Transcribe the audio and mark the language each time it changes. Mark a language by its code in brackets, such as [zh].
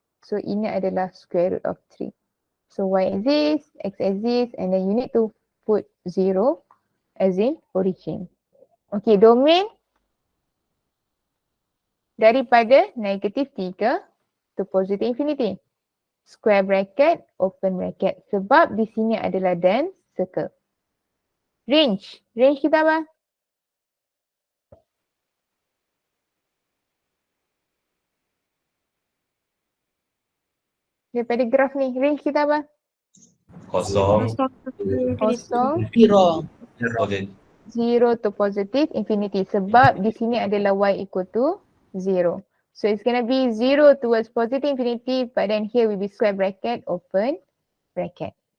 [en] So [ms] ini adalah [en] square root of 3. So y exists, x exists, and then you need to put 0 as in origin. Okay, domain [ms] daripada negatif [en] 3 to positive infinity. Square bracket, open bracket. [ms] Sebab di sini adalah [en] then circle. [ms] Range. Range kita apa? Daripada graf ni, range kita apa? Kosong. Kosong. [en] Okay. 0 to positive infinity. [ms] Sebab di sini adalah [en] y equal to 0. So it's going to be 0 towards positive infinity, but then here will be square bracket, open bracket.